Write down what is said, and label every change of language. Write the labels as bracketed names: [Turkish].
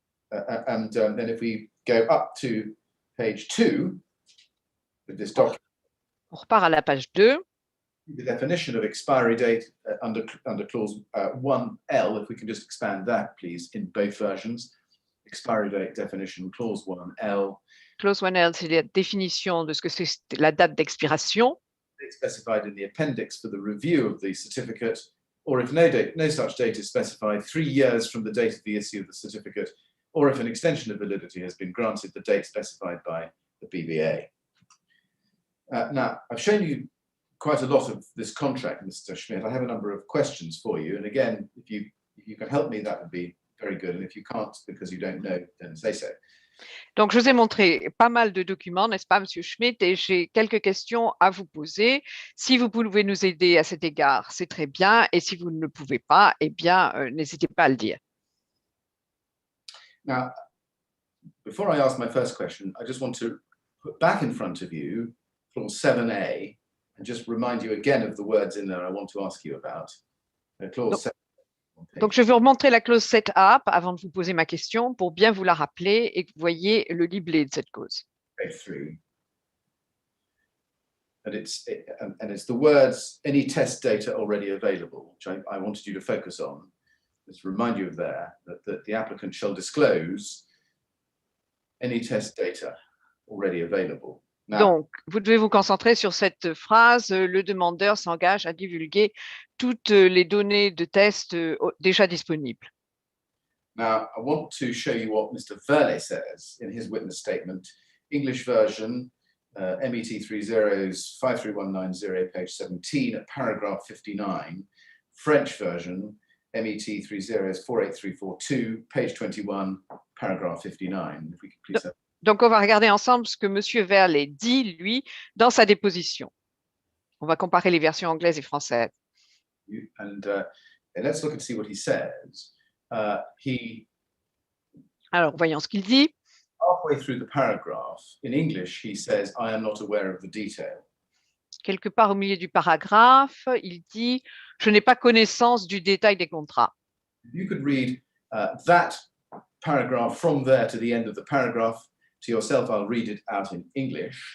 [English] Then if we go up to page 2 with this document, [French] On repart à la page 2. [English] the definition of expiry date under clause 1L, if we can just expand that, please, in both versions. Expiry date definition, clause 1L. [French] Clause 1L, c'est la définition de ce que c'est la date d'expiration. [English] It's specified in the appendix for the review of the certificate, or if no such date is specified, 3 years from the date of the issue of the certificate, or if an extension of validity has been granted, the date specified by the BBA. Now, I've shown you quite a lot of this contract, Mr. Schmidt. I have a number of questions for you. And again, if you can help me, that would be very good. And if you can't because you don't know, then say so. [French] Donc, je vous ai montré pas mal de documents, n'est-ce pas, Monsieur Schmidt, et j'ai quelques questions à vous poser. Si vous pouvez nous aider à cet égard, c'est très bien. Et si vous ne le pouvez pas, eh bien, n'hésitez pas à le dire. [English] Now, before I ask my first question, I just want to put back in front of you clause 7A and just remind you again of the words in there I want to ask you about. Clause 7. [French] Donc, je vais vous remontrer la clause 7A avant de vous poser ma question pour bien vous la rappeler et que vous voyez le libellé de cette clause. [English] Page 3. And it's the words, any test data already available, which I wanted you to focus on. Just remind you of that the applicant shall disclose any test data already available. Now, [French] Donc, vous devez vous concentrer sur cette phrase, le demandeur s'engage à divulguer toutes les données de test déjà disponibles. [English] Now, I want to show you what Mr. Verlet says in his witness statement. English version, MET 30's 53190, page 17, at paragraph 59. French version, MET 30's 48342, page 21, paragraph 59. If we could please have... [French] Donc, on va regarder ensemble ce que M. Verlet dit, lui, dans sa déposition. On va comparer les versions anglaises et françaises. [English] And let's look and see what he says. [French] Alors, voyons ce qu'il dit. [English] Halfway through the paragraph, in English, he says, I am not aware of the detail. [French] Quelque part au milieu du paragraphe, il dit « Je n'ai pas connaissance du détail des contrats ». [English] You could read that paragraph from there to the end of the paragraph to yourself. I'll read it out in English.